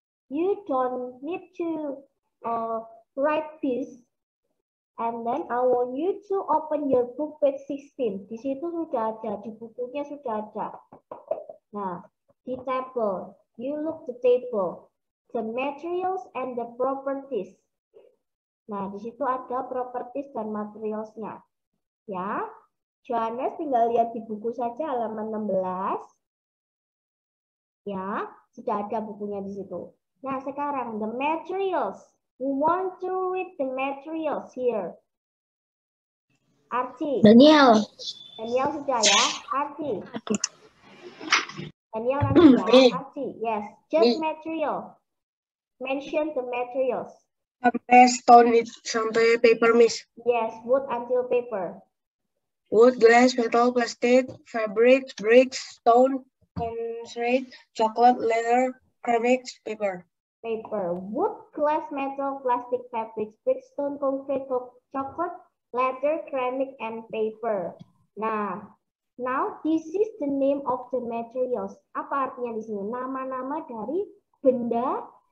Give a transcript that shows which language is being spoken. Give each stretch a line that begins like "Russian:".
English: You don't need to write this. And then I want you to open your book page 16.
Indonesian: Di situ sudah ada, di bukunya sudah ada.
English: Nah, di table, you look the table, the materials and the properties.
Indonesian: Nah, di situ ada properties dan materialsnya. Ya, Johannes tinggal lihat di buku saja halaman 16. Ya, sudah ada bukunya di situ. Nah, sekarang
English: the materials. We want to read the materials here.
Indonesian: Archie. Daniel sudah ya. Archie.
English: Daniel
Indonesian: nanti ya.
English: Archie. Yes. Just material. Mention the materials.
Indonesian: Sampai stone, sampai paper, Miss.
English: Yes. Wood until paper. Wood, glass, metal, plastic, fabric, bricks, stone, concrete, chocolate, leather, ceramics, paper. Paper. Wood, glass, metal, plastic, fabric, brick, stone, concrete, chocolate, leather, ceramic, and paper. Nah, now this is the name of the materials.
Indonesian: Apa artinya di sini? Nama-nama dari bendanya.